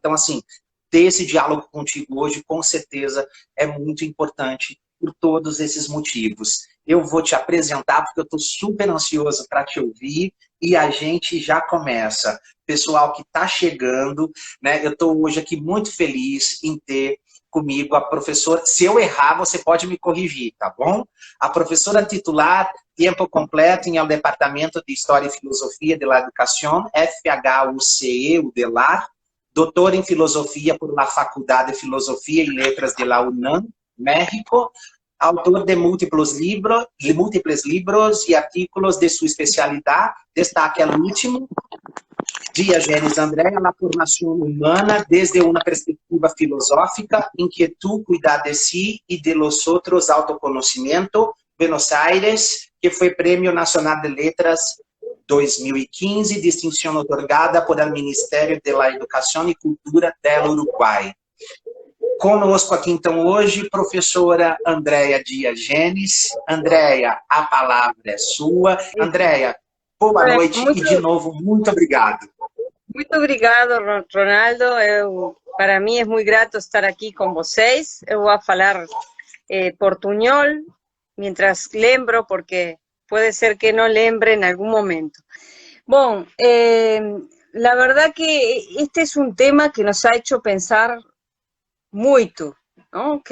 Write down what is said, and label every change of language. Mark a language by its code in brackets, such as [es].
[pt] Então, assim, ter esse diálogo contigo hoje, com certeza, é muito importante por todos esses motivos. Eu vou te apresentar, porque eu estou super ansioso para te ouvir, e a gente já começa. Pessoal que está chegando, né? Eu estou hoje aqui muito feliz em ter comigo a professora. Se eu errar, você pode me corrigir, tá bom? A professora titular, tempo completo, em el Departamento de História e Filosofia de la Educación, FHUCE, UDELAR, doutora em Filosofia por la Faculdade de Filosofia e Letras de la UNAM, México, autor de múltiplos libros e artículos de sua especialidade, destaque al último, [es] Diógenes Andréa, la formación humana desde una perspectiva filosófica, inquietud, cuidar de sí y de los otros, autoconocimiento, Buenos Aires, que fue Premio Nacional de Letras 2015, distinción otorgada por el Ministerio de la Educación y Cultura del Uruguai. [pt] Conosco aqui, então, hoje, professora Andréa Diógenes. Andréa, a palavra é sua. Andréa, boa noite e, de novo, muito obrigado. Muito obrigado, Ronaldo. Para mim é muito grato estar aqui com vocês. Eu vou falar portunhol, mientras lembro, porque [es] puede ser que no [pt] lembre [es] en algún momento. Bueno, la verdad que este es un tema que nos ha hecho pensar mucho, ¿no?